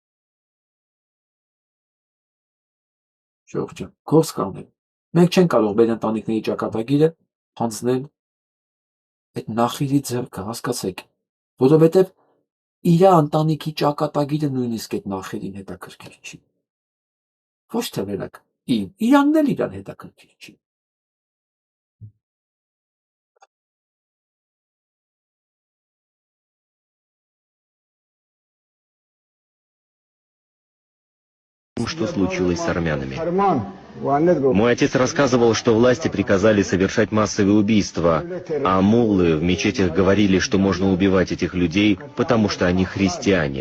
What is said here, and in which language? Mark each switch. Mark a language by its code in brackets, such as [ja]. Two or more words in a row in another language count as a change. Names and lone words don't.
[hy] Շողջ, գործ կանել։ Մենք չենք կարող մեր ընտանիքների ճակատագիրը հանձնել այդ նախիրի ձեռքը, հասկացեք, որովհետև իր ընտանիքի ճակատագիրը նույնիսկ այդ նախերին հետաքրքիր չի։ Ոչ թե վերակ, իրանն էլ իրան հետաքրքիր չի։ [ru] Что случилось с армянами. Мой отец рассказывал, что власти приказали совершать массовые убийства, а муллы в мечетях говорили, что можно убивать этих людей, потому что они христиане.